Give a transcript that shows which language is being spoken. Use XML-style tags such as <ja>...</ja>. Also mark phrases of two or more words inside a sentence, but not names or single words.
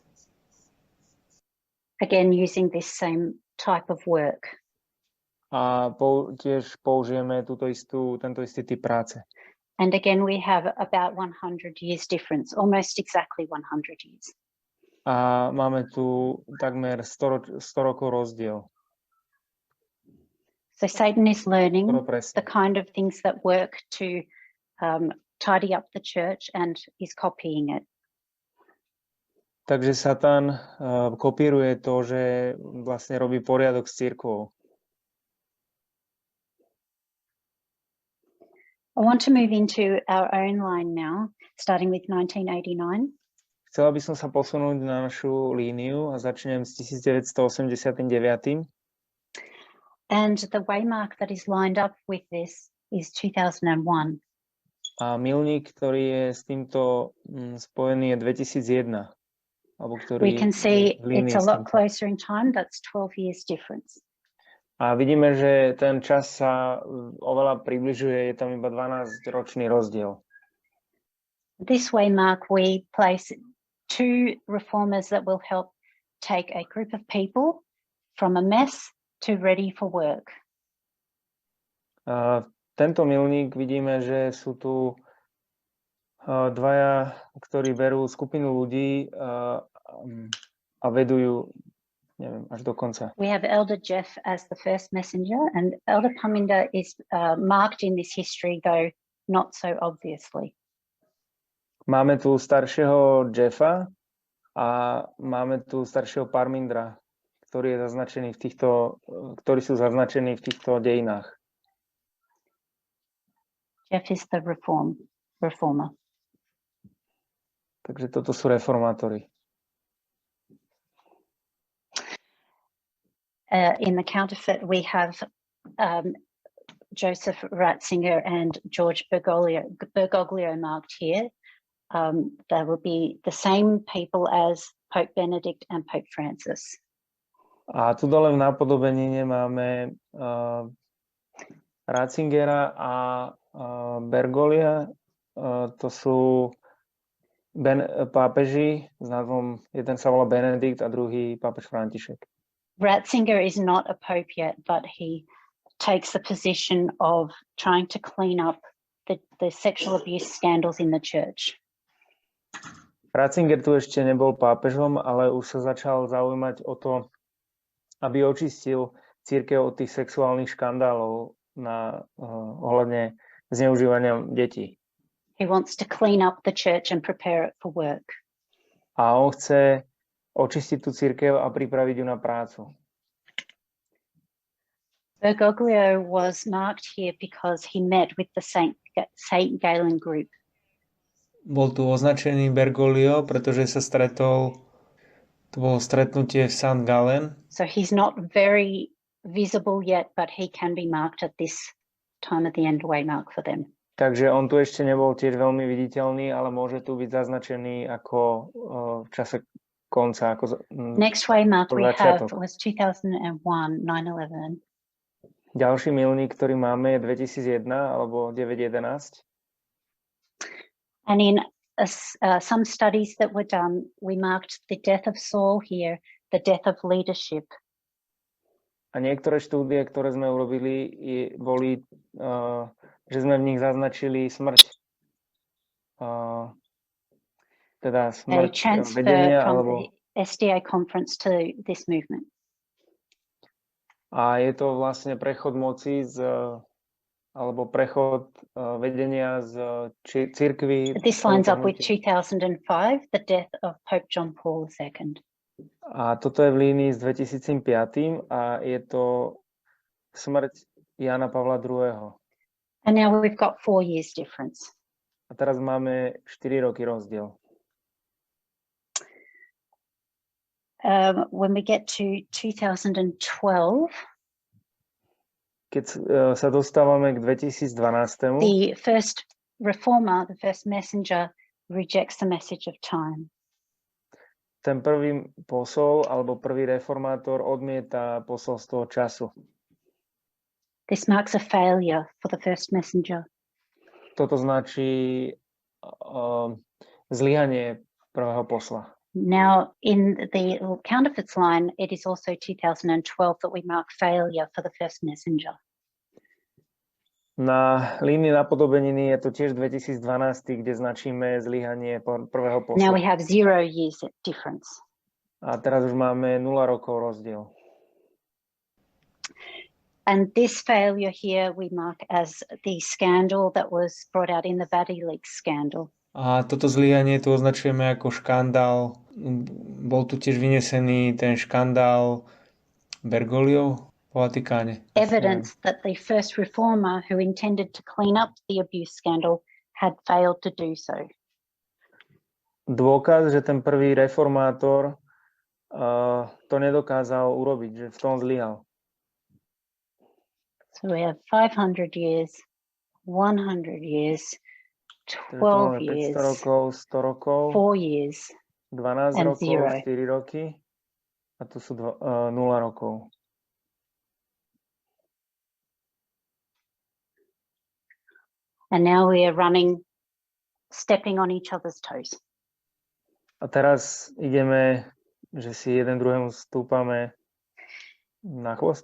<en>Again, using this same type of work.</en> <sk>A tiež použijeme tento istý typ práce.</sk> <en>And again, we have about 100 years difference, almost exactly 100 years.</en> <sk>A máme tu takmer 100 rokov rozdiel.</sk> <en>So Satan is learning</en> <sk>Presne.</sk> <en>the kind of things that work to tidy up the church and is copying it.</en> <sk>Takže Satan kopíruje to, že vlastne robí poriadok s cirkvou.</sk> <en>I want to move into our own line now, starting with 1989.</en> <sk>Chcela by som sa posunúť na našu líniu a začnem s 1989.</sk> <en>And the waymark that is lined up with this is 2001.</en> <sk>A milník, ktorý je s týmto spojený, je 2001. Alebo ktorý</sk> <en>We can see</en> <sk>v línii</sk> <en>it's a</en> <sk>s</sk> <en>lot</en> <sk>týmto.</sk> <en>closer in time. That's 12 years difference.</en> <sk>A vidíme, že ten čas sa oveľa približuje, je tam iba 12-ročný rozdiel.</sk> <en>This waymark we place two reformers that will help take a group of people from a mess to ready for work.</en> <sk>Tento milník vidíme, že sú tu dvaja, ktorí berú skupinu ľudí a vedujú, neviem, až do konca.</sk> <en>We have Elder Jeff as the first messenger, and Elder Paminda is marked in this history, though not so obviously.</en> <sk>Máme tu staršieho Jeffa a máme tu staršieho Parmindra, ktorí sú zaznačení v týchto dejinách.</sk> <en>Jeff is the reformer.</en> <sk>Takže toto sú reformátori.</sk> <en>In the counterfeit, we have Joseph Ratzinger and George Bergoglio marked here. They will be the same people as Pope Benedict and Pope Francis.</en> <sk>A tu dole v napodobenine máme Ratzingera a Bergolia. To sú pápeži s názvom, jeden sa volá Benedikt a druhý pápež František.</sk> <en>Ratzinger is not a pope yet, but he takes the position of trying to clean up the sexual abuse scandals in the church.</en> <sk>Ratzinger tu ešte nebol pápežom, ale už sa začal zaujímať o to, aby očistil cirkev od tých sexuálnych škandálov ohľadne zneužívania detí.</sk> <en>He wants to clean up the church and prepare it for work.</en> <sk>A on chce očistiť tú cirkev a pripraviť ju na prácu.</sk> <en>Bergoglio was marked here because he met with the Saint Galen group.</en> <sk>Bol tu označený Bergoglio, pretože sa stretol, to bolo stretnutie v St. Gallen.</sk> <en>So he's not very visible yet, but he can be marked at this time at the end waymark for them.</en> <sk>Takže on tu ešte nebol tiež veľmi viditeľný, ale môže tu byť zaznačený ako v čase konca.</sk> <en>Next waymark we have was 2001, 9/11.</en> <sk>Ďalší milník, ktorý máme, je 2001 alebo 9/11.</sk> <en>And in some studies that were done, we marked the death of Saul here, the death of leadership.</en> <sk>A niektoré štúdie, ktoré sme urobili, boli, že sme v nich zaznačili smrť. Teda smrť vedenia alebo...</sk> <en>SDA conference to this movement.</en> <sk>A je to vlastne prechod moci alebo prechod vedenia z cirkvi.</sk> <en>This lines up with 2005, the death of Pope John Paul II.</en> <sk>A toto je v línii s 2005 a je to smrť Jána Pavla II.</sk> <en>And now we've got 4 years difference.</en> <sk>A teraz máme 4 roky rozdiel.</sk> <en>When we get to 2012,</en> <sk>keď sa dostávame k 2012,</sk> <en>the first reformer, the first messenger, rejects the message of time.</en> <sk>Ten prvý posol alebo prvý reformátor odmieta posolstvo času.</sk> <en>This marks a failure for the first messenger.</en> <sk>Toto značí zlyhanie prvého posla.</sk> <en>Now, in the counterfeits line, it is also 2012 that we mark failure for the first messenger.</en> <sk>Na línii napodobeniny je to tiež 2012, kde značíme zlyhanie prvého posla.</sk> <en>Now we have 0 years difference.</en> <sk>A teraz už máme 0 rokov rozdiel.</sk> <en>And this failure here we mark as the scandal that was brought out in the WikiLeaks scandal.</en> <sk>A toto zlyhanie tu označujeme ako škandál. Bol tu tiež vynesený ten škandál Bergogliov po Vatikáne.</sk> <en>Evidence that the first reformer who intended to clean up the abuse scandal had failed to do so.</en> <sk>Dôkaz, že ten prvý reformátor to nedokázal urobiť, že v tom zlyhal.</sk> <en>So we have 500 years, 100 years, 12 years,</en> <sk>500 rokov, 100 rokov,</sk> <en>4 years, 12 and</en> <sk>rokov, 0. 4 roky a tu sú 0 rokov.</sk> <en>And now we are stepping on each other's toes.</en> <sk>A teraz ideme, že si jeden druhému stúpame na chvost.</sk>